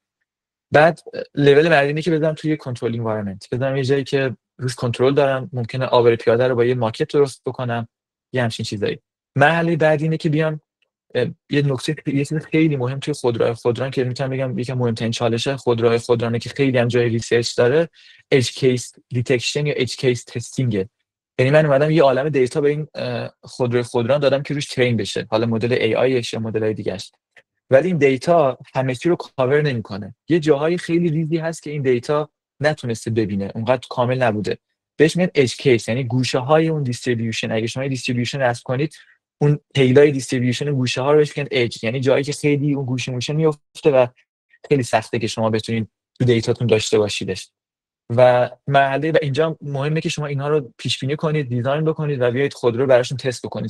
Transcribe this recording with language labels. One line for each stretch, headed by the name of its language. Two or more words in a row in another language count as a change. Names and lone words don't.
Persian: بعد لول بعدی اینه که بذارم توی کنترل انوایرمنت، بذارم یه جایی که روش کنترل دارم، ممکنه آبر پیاده رو با یه ماکت درست بکنم، یه همچین چیزایی. مرحله بعدی اینه که بیام یه چیز خیلی مهم توی خودران که میتونم بگم یکی از مهمترین چالش خودرانه که خیلی هم جای ریسرچ داره،
English: edge case detection یا edge case testing.
Persian: یعنی من اومدم یه عالمه دیتا به این خودران دادم که روش ترین بشه، حالا مدل ای آیش یا مدل‌های دیگه‌اش. ولی این دیتا همه چی رو کاور نمی‌کنه. یه جاهای خیلی ریزی هست که این دیتا نتونسته ببینه، اونقدر کامل نبوده. بهش میگن
English: edge case،
Persian: یعنی گوشه‌های اون دیستریبیوشن. اگه شما دیستریبیوشن رسم کنید، اون تیلای دیستریبیوشن گوشه‌ها رو بهش میگن edge، یعنی جایی که خیلی اون گوشه موشه میفته و خیلی سخته که شما بتونید تو دیتاتون داشته باشیدش. و مرحله و اینجا مهمه که شما اینها رو پیش بینی کنید، دیزاین بکنید و بیایید خودرو براشون تست بکنید.